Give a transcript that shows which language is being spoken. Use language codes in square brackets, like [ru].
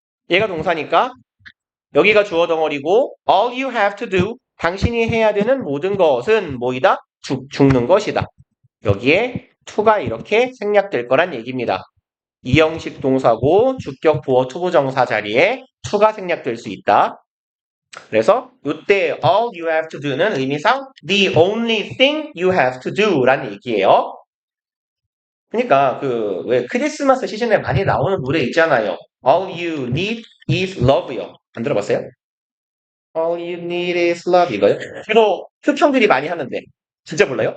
[ko] 얘가 동사니까 여기가 주어 덩어리고 all you have to do 당신이 해야 되는 모든 것은 뭐이다? 죽는 것이다. 여기에 to가 이렇게 생략될 거란 얘기입니다. 이형식 동사고 주격 보어 투부정사 자리에 to가 생략될 수 있다. [en] 그래서 이때 all you have to do는 의미상 the only thing you have to do 라는 얘기예요. [ko] 그러니까 그 왜 크리스마스 시즌에 많이 나오는 노래 있잖아요. [en] All you need is love요. 안 들어봤어요? All you need is love 이거요? [ko] 주로 흑형들이 많이 하는데 진짜 몰라요?